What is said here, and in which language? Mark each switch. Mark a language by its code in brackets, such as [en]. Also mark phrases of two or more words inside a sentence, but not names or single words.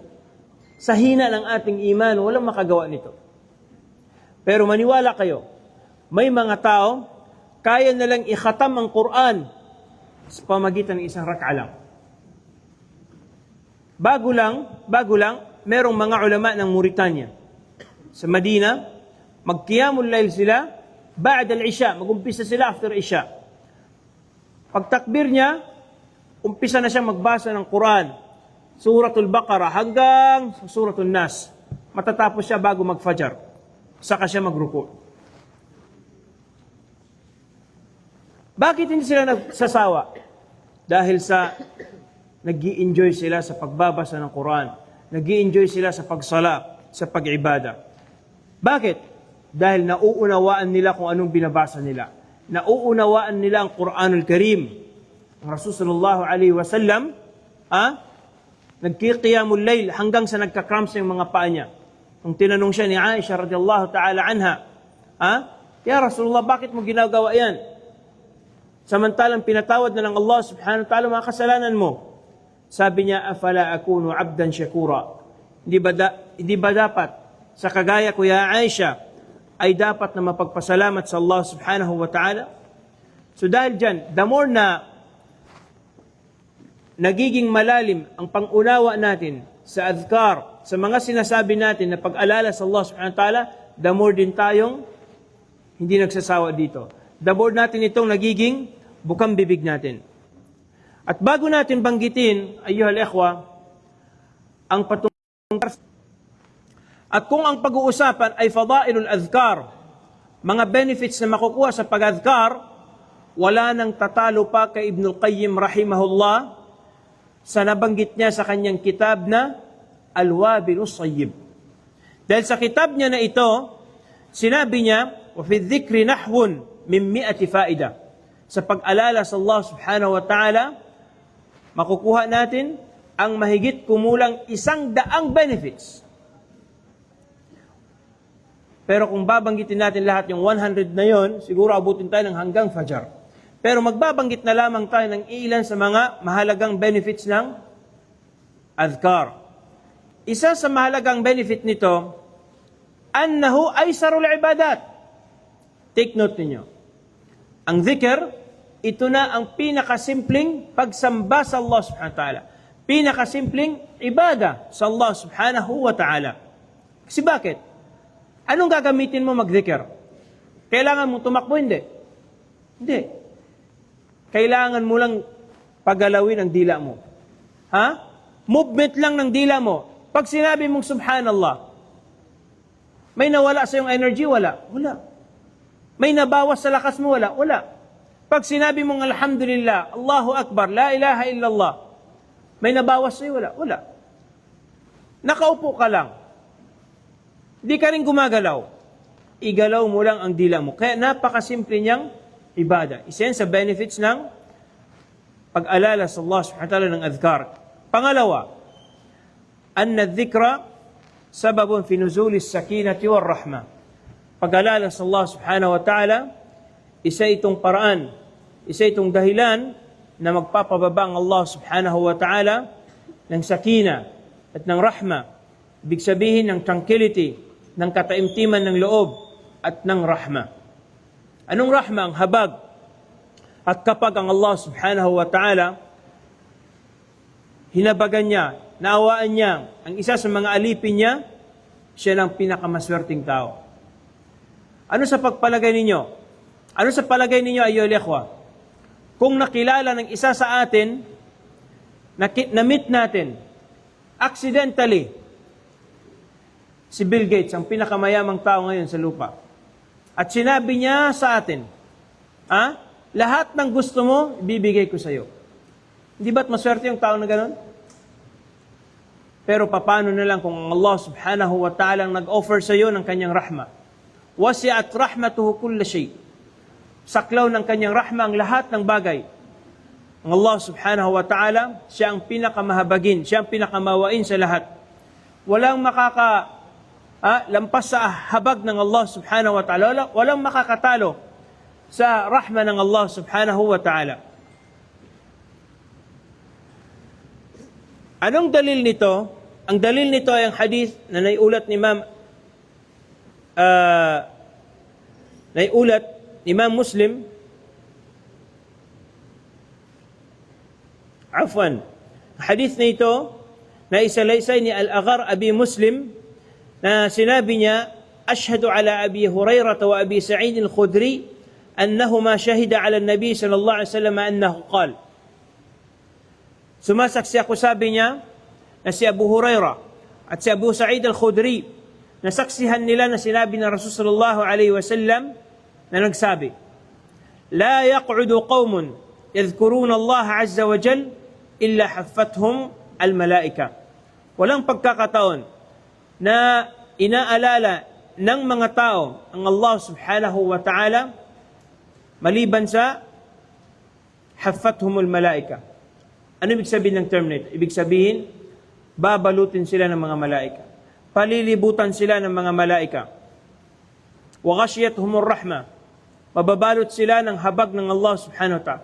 [tl] Sa hina ng ating iman, walang makagawa nito. Pero maniwala kayo, may mga tao, kaya nalang ikhatam ang Quran sa pamagitan ng isang rak'a lang. Bago lang, merong mga ulama ng Mauritania. Sa Madina, magqiyamul layl sila, [ar] بعد العشاء, [tl] mag-umpisa sila after isha. Pagtakbir niya, umpisa na siyang magbasa ng Quran, suratul Baqarah hanggang suratul Nas. Matatapos siya bago mag-fajar. Saka siya magruku. Bakit hindi sila nagsasawa? Dahil sa nag-i-enjoy sila sa pagbabasa ng Quran. Nag-i-enjoy sila sa pagsala, sa pag-ibada. Bakit? Dahil nauunawaan nila kung anong binabasa nila. Nauunawaan nila ang Quranul Karim. Ang Rasul [ar] صلى الله عليه وسلم, [tl] nagkikiyamul layl hanggang sa nagka-cramps yung mga paa niya. Nung tinanong siya ni Aisha [ar] رضي الله تعالى عنها, يا رسول الله, [tl] bakit mo ginagawa yan? Samantalang pinatawad na ng Allah [ar] سبحانه وتعالى [tl] mga kasalanan mo. Sabi niya, [ar] أفلا أكون عبدا شكورا. [tl] Hindi ba dapat sa kagaya ko ya Aisha ay dapat na mapagpasalamat sa Allah [ar] سبحانه وتعالى? [tl] So dahil dyan, [en] the more [tl] na nagiging malalim ang pangunawa natin sa adhkar, sa mga sinasabi natin na pag-alala sa Allah [ar] سبحانه وتعالى, [en] the more [tl] din tayong hindi nagsasawa dito. [en] The more [tl] natin itong nagiging bukang bibig natin. At bago natin banggitin, [ar] أيها الإخوة, [tl] ang patungkol at kung ang pag-uusapan ay [ar] فضائل الأذكار, [tl] mga benefits na makukuha sa pag-adhkar, wala nang tatalo pa kay Ibnul Qayyim rahimahullah sa nabanggit niya sa kanyang kitab na Al-Wabilus Sayyib. Dahil sa kitab niya na ito, sinabi niya, [ar] وفي الذكر نحو من 100 فائدة. [tl] Sa pag-alala sa Allah [ar] سبحانه وتعالى, [tl] makukuha natin ang mahigit kumulang 100 benefits. Pero kung babanggitin natin lahat yung 100 na yon, siguro abutin tayo ng hanggang Fajar. Pero magbabanggit na lamang tayo ng ilan sa mga mahalagang benefits ng adhkar. Isa sa mahalagang benefit nito, [ar] أنه أيسر العبادات. [en] Take note [tl] ninyo. Ang dhikr, ito na ang pinakasimpleng pagsamba sa Allah [ar] سبحانه وتعالى. [tl] Pinakasimpleng ibada sa Allah [ar] سبحانه وتعالى. [tl] Kasi bakit? Anong gagamitin mo mag-dhikr? Kailangan mo tumakbo? Hindi. Hindi. Kailangan mo lang pagalawin ang dila mo. Ha? Movement lang ng dila mo. Pag sinabi mong subhanallah, may nawala sa iyong energy? Wala. Wala. May nabawas sa lakas mo? Wala. Wala. Pag sinabi mong [ar] الحمد لله، الله أكبر، لا إله إلا الله, [tl] may nabawas sa iyo? Wala. Wala. Nakaupo ka lang. Di ka rin gumagalaw. Igalaw mo lang ang dila mo. Kaya napakasimple niyang ibada. Isa yan sa benefits ng pag-alala sa Allah [ar] سبحانه وتعالى [tl] ng adhkar. Pangalawa, [ar] أن الذكر سبب في نزول السكينة والرحمة. [tl] Pag-alala sa Allah [ar] سبحانه وتعالى, [tl] isa itong paraan, isa itong dahilan na magpapababa ang Allah [ar] سبحانه وتعالى [tl] ng sakina at ng rahma. Ibig sabihin ng tranquility, ng kataimtiman ng loob at ng rahma. Anong rahma? Ang habag. At kapag ang Allah [ar] سبحانه وتعالى [tl] hinabagan niya, naawaan niya ang isa sa mga alipin niya, siya lang pinakamaswerteng tao. Ano sa pagpalagay ninyo? Ano sa palagay ninyo, [ar] أيها الإخوة? [tl] Kung nakilala ng isa sa atin, na-meet natin, accidentally, si Bill Gates, ang pinakamayamang tao ngayon sa lupa. At sinabi niya sa atin, lahat ng gusto mo, ibibigay ko sa iyo. Hindi ba't maswerte yung tao na gano'n? Pero paano na lang kung Allah [ar] سبحانه وتعالى [tl] nag-offer sa iyo ng kanyang rahma? [ar] وسعت رحمته كل شيء. [tl] Saklaw ng kanyang rahma ang lahat ng bagay. Ang Allah [ar] سبحانه وتعالى, [tl] siya ang pinakamahabagin, siya ang pinakamawain sa lahat. Walang lampas sa habag ng Allah [ar] سبحانه وتعالى. [tl] Walang makakatalo sa rahma ng Allah [ar] سبحانه وتعالى. [tl] Anong dalil nito? Ang dalil nito ay ang hadith na naiulat ni Imam Muslim. Afwan. Hadith na ito na isalaysay ni Al-Aghar Abi Muslim na sinabi niya, [ar] أشهد على أبي هريرة وأبي سعيد الخدري أنهما شهدا على النبي صلى الله عليه وسلم أنه قال. [tl] Sumasaksi ako, sabi niya, na si Abu Hurairah at si Abu Sa'id al-Khudri, nasaksihan nila na sinabi ng Rasul [ar] صلى الله عليه وسلم [tl] na nagsabi, [ar] لا يقعد قوم يذكرون الله عز وجل إلا حفتهم الملائكة. [tl] Walang pagkakataon na inaalala ng mga tao ang Allah [ar] سبحانه وتعالى [tl] maliban sa [ar] حفتهم الملائكة. [tl] Ano ibig sabihin ng term na ito? Ibig sabihin, babalutin sila ng mga malaika. Palilibutan sila ng mga malaika. [ar] وغشيتهم الرحمة. [tl] Mababalot sila ng habag ng Allah [ar] سبحانه وتعالى.